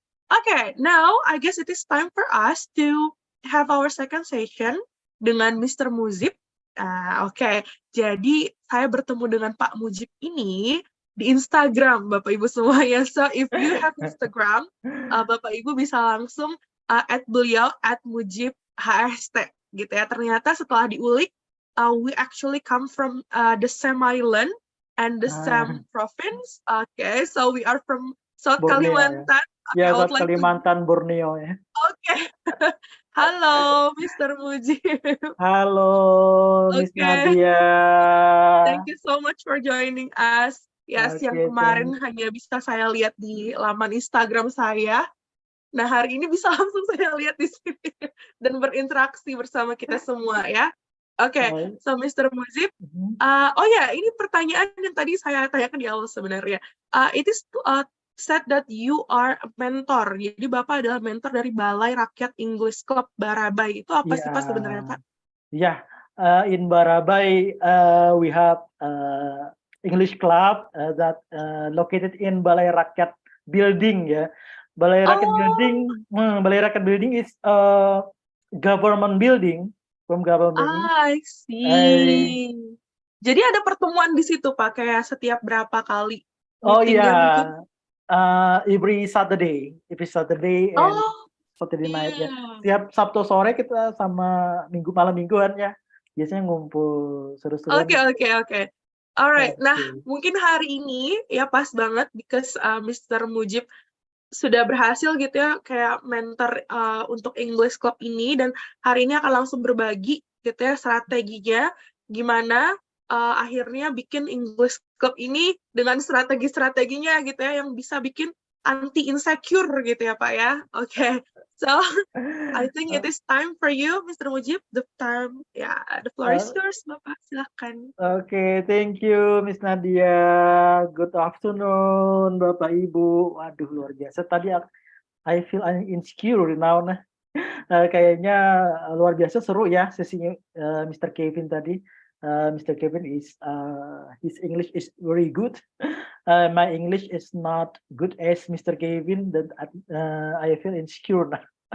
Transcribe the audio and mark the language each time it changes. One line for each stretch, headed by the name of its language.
English: Okay, now I guess it is time for us to have our second session
Indonesian: dengan
English: Mr. Mujib.
Indonesian: Oke, jadi saya bertemu dengan Pak Mujib ini di Instagram, Bapak Ibu semuanya.
English: So if you have Instagram,
Indonesian: Bapak Ibu bisa langsung add beliau @mujib_hst gitu ya. Ternyata setelah diulik,
English: we actually come from the same island and the same province. Okay, so we are from South Borneo, Kalimantan.
Indonesian: Ya, South Kalimantan, Borneo ya. Oke. Halo, Mr. Mujib. Halo, Miss
English: Okay. Nadia. Thank you so much for joining us. Yes, Okay,
Indonesian: yang kemarin hanya bisa saya lihat di laman Instagram saya. Nah, hari ini bisa langsung saya lihat di sini dan berinteraksi bersama kita semua ya. Oke, so Mr. Mujib, oh ya, ini pertanyaan yang tadi saya tanyakan di awal sebenarnya.
English: It is said that you are a mentor.
Indonesian: Jadi Bapak adalah mentor dari Balai Rakyat English Club Barabai. Itu apa sih Pak sebenarnya Pak?
English: Yeah, in Barabai we have English Club that located in Balai Rakyat Building ya. Balai Rakyat Building, Balai Rakyat Building is a government building from government. I see.
Indonesian: Jadi ada pertemuan di situ Pak, kayak setiap berapa kali? Oh iya.
English: Every Saturday and Saturday night ya.
Indonesian: Tiap Sabtu sore kita sama malam mingguan ya. Biasanya ngumpul seru-seruan. Oke. Alright. Nah, mungkin hari ini ya pas banget
English: because Mr.
Indonesian: Mujib sudah berhasil gitu ya kayak mentor untuk English Club ini dan hari ini akan langsung berbagi gitu ya strateginya gimana akhirnya bikin English Club ini dengan strategi-strateginya gitu ya yang bisa bikin anti insecure gitu ya Pak ya. Oke.
English: So I think it is time for you, Mr. Mujib. The floor is yours, Bapak.
Indonesian: Silahkan.
English: Oke, thank you, Miss Nadia. Good afternoon, Bapak Ibu.
Indonesian: Waduh, luar biasa. Tadi
English: I feel insecure now.
Indonesian: Kayaknya luar biasa seru ya sesinya Mr. Kevin tadi. Mr.
English: Kevin is his English is very good. My English is not good as Mr. Kevin. That I feel insecure now.